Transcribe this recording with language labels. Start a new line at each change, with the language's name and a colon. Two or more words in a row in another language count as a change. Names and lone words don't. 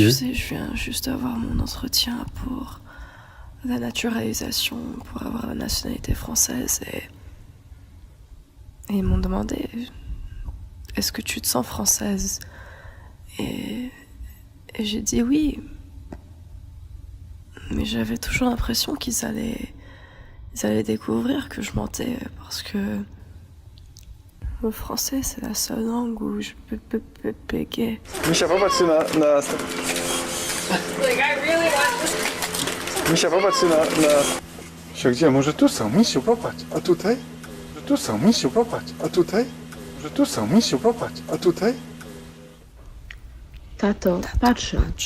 French: Tu sais, je viens juste d'avoir mon entretien pour la naturalisation, pour avoir la nationalité française et ils m'ont demandé est-ce que tu te sens française et j'ai dit oui, mais j'avais toujours l'impression qu'ils allaient découvrir que je mentais parce que le français c'est la seule langue où je peux bégayer.
Polish: Misia, popatrz na... Misia, popatrz na... Misia, gdzie? Może tu są, Misiu, popatrz. A tutaj? Może tu są, Misiu, popatrz. A tutaj? Może tu są, Misiu, popatrz. A tutaj? Tato, patrzę.